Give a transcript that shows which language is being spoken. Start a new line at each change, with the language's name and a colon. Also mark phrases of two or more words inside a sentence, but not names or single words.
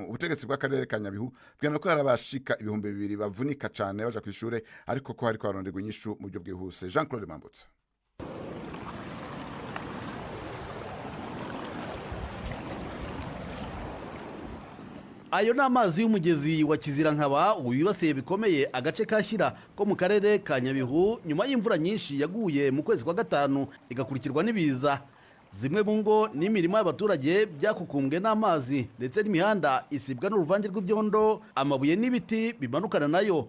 Rundi: Ubutegetsi bw'akarere ka Nyabihu bwemera ko hari abashika 2,000 bavunika cane baja kw'ishure, ariko ko hariko haronderwa inyishu mu buryo bwihuse. Jean Claude Mambutsa.
Kinyarwanda: Ayo ni amazi y'umugezi wa Kizirankaba wibasiye bikomeye agace kashyira ko mu karere ka Nyabihu nyuma y'imvura nyinshi yaguye mu kwezi kwa gatanu igakurikirwa n'ibiza. Zimwe mu ngo n'imirimo y'abaturage byakukumbwe n'amazi, ndetse n'imihanda isibwa n'uruvange rw'ibyondo, amabuye n'ibiti bimanukana nayo.